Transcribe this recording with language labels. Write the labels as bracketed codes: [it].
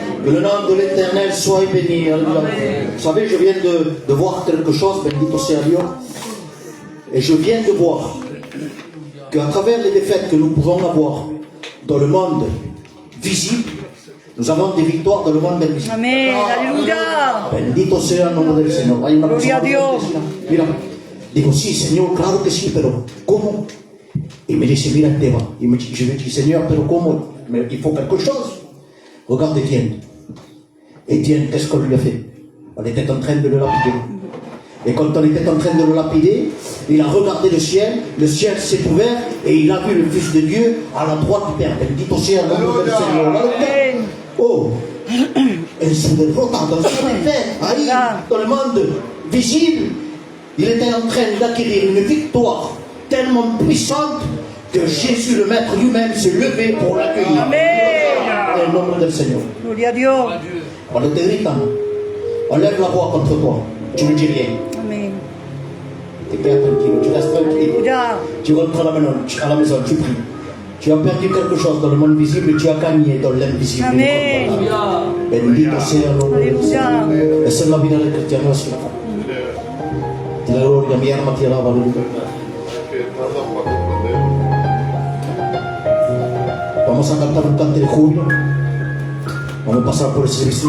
[fr] Que le nom de l'Éternel soit béni, alléluia. Vous savez, je viens de voir quelque chose, [es] bendito sea Dios. [fr] Et je viens de voir qu'à travers les défaites que nous pouvons avoir dans le monde visible, nous avons des victoires dans le monde invisible. [es] Amén, aleluya. Bendito sea el nombre del Señor. Hay una Gloria a persona que Dios. decía, mira, digo, sí, Señor, claro que sí, pero ¿cómo? Y me dice, mira, Esteban. Y [fr] je lui dis, Seigneur, [es] pero ¿cómo? [fr] Mais il faut quelque chose. Regarde Étienne. Étienne, qu'est-ce qu'on lui a fait? On était en train de le lapider. Et quand on était en train de le lapider, il a regardé le ciel s'est ouvert et il a vu le Fils de Dieu à la droite du Père. [es] Bendito sea el nombre del Señor. Amén. [fr] Oh, [es] en su derrota, [fr] dans sa défaite, ahí, dans le monde visible, il était en train d'acquérir une victoire tellement puissante que Jésus, le Maître lui-même, s'est levé pour l'accueillir. [es] Amén. En nombre del Señor. Gloria a Dios. Cuando te gritan, [fr] on lève la voix contre toi, tu ne dis rien. [es] Amén. [fr] Tu es tranquille, tu restes tranquille. [es] Aleluya. [fr] Tu rentres à la maison, tu pries. Tu as perdu quelque chose dans le monde visible et tu as gagné dans l'invisible. [es] Amén. Bendito sea el nombre del Aleluya. Señor. Esa es la vida del cristiano así. Ti la gloria, mi alma ti alaba, aleluya. Vamos a cantar un canto de júbilo. Vamos a pasar por el servicio.